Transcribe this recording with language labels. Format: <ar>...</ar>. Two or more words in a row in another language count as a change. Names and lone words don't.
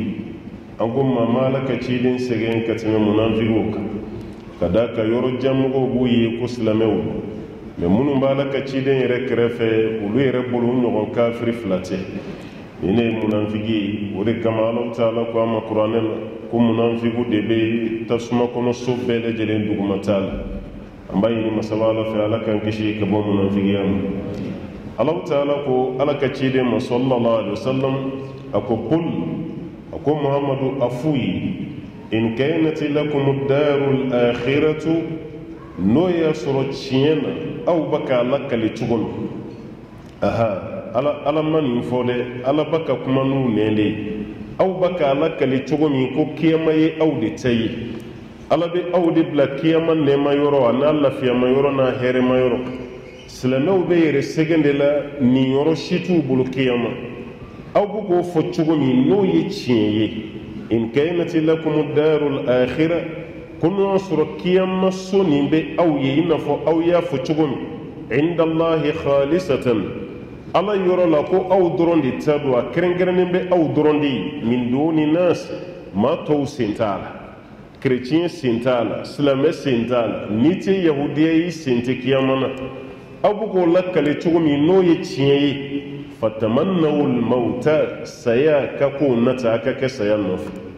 <bm>an ko maa ma ala ka ciden sɛgɛn ka tɛmɛ munafigiw kan, ka da ka yɔrɔ janmɔgɔw b'u ye ko silamɛw, mɛ minnu b'a ala ka ciden yɛrɛ kɛrɛfɛ olu yɛrɛ bolo ɲɔgɔn kafiri fila tɛ. ni ne ye munafigi ye, o de kama Alahu Taala ko a ma kuranɛ la ko munafigiw de bɛ tasuma kɔnɔ so bɛɛ lajɛlen dugumata la. an b'a ɲini masaba ala fɛ ala k'an kisi ka bɔ munafigiya ma. Alahu Taala ko ala ka ciden ma</bm> <ar>صلى الله عليه وسلم</ar> <bm>a ko qul, a ko Muhammadu a f'u ye,</bm> <ar>إن كانت لكم الدار الآخرة,</ar> <bm>n'o y'a sɔrɔ tiɲɛ na aw bɛ k'a lakale cogo min. ala ma nin fɔ dɛ, ala bɛ ka kuma n'u nɛn de ye. aw bɛ k'a lakale cogo min ko kiyama ye aw de ta ye. ala bɛ aw de bila kiyama nɛɛma yɔrɔ a n'a lafiyama yɔrɔ n'a hɛrɛma yɔrɔ. silamɛw bɛ yɛrɛ sɛgɛn de la nin yɔrɔ si t'u bolo kiyama. aw bɛ k'o fɔ cogo min n'o ye tiɲɛ ye,</bm> <ar>إن كانت لكم الدار الآخرة,</ar> <bm>ko n'o y'a sɔrɔ kiyama so nin bɛ aw ye i n'a fɔ aw y'a fɔ cogo min,</bm> <ar>عند الله خالصة,</ar> <bm>ala yɔrɔ la ko aw dɔrɔn de ta don, a kɛrɛnkɛrɛnnen bɛ aw dɔrɔn de ye,</bm> <ar>من دون الناس,</ar> <bm>maa tɔw sen t'a la, kerecɛn sen t'a la, silamɛ sen t'a la, n'i tɛ yahudiya ye i sen tɛ kiyama na. aw bɛ k'o lakale cogo min n'o ye tiɲɛ ye,</bm> <ar>فتمنوا الموت,</ar> <bm>saya ka k'o nata a ka kɛ saya nɔfɛ.</bm>